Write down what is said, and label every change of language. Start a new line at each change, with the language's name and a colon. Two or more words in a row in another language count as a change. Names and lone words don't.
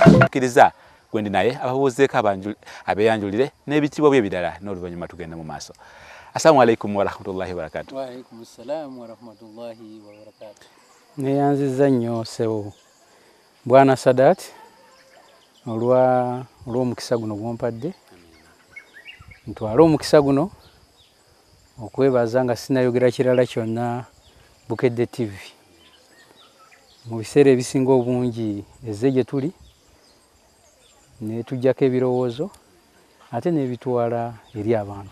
Ganda: akiriza gwendi naye ababuuzeeko abeyanjulire n'ebitiibwa bye ebirala n'oluvannyuma tugenda mu maaso.
Arabic: السلام عليكم ورحمة الله وبركاته. وعليكم السلام ورحمة الله وبركاته.
Ganda: Neyanziza nnyo ssebo Bwana Sadat olw'omukisa guno gw'ompadde. Ntwala omukisa guno okwebaza nga sinayogera kirala kyonna Bukedde TV. Mu biseera ebisinga obungi ezze gye tuli ne tujjako ebirowoozo ate n'ebitwala eri abantu.